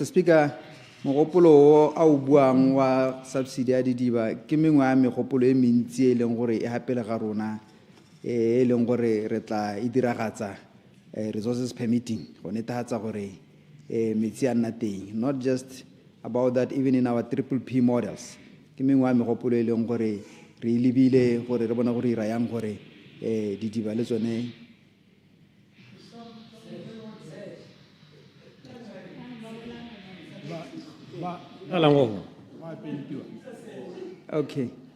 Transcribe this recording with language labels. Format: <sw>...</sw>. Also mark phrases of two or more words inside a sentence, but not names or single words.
<tn>Speaker, mogopolo a o buang wa subsidy ya didiba ke mengwe ya megopolo e mentsi e leng gore e hapele ga rona e leng gore re tla e diragatsa</tn> <en>resources permitting</en> <tn>go netefatsa gore metsi a nna teng.</tn> <en>Not just about that, even in our PPP models</en> <tn>ke mengwe ya megopolo e leng gore re e lebile gore re bona gore ira yang gore didiba le tsone okay.</tn>